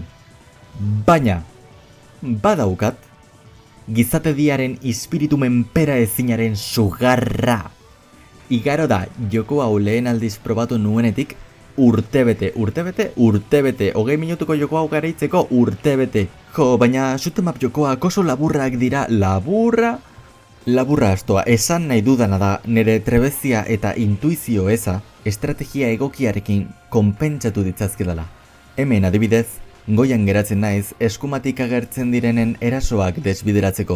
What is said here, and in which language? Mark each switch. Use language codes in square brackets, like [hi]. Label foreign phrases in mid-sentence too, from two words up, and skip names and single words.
[eu] Baina, badaukat, gizatediaren ispiritu menpera ezinaren sugarra. Igaro da, joko hau lehen aldiz probatu nuenetik, urtebete, 20 minutuko joko hau garaitzeko urtebete. Jo, baina [en] shoot 'em up [eu] jokoak oso laburrak dira, Laburra astoa, esan nahi dudana da nire trebezia eta intuizio eza estrategia egokiarekin konpentsatu ditzazkedala. Hemen adibidez, goian geratzen naiz eskumatik agertzen direnen erasoak desbideratzeko.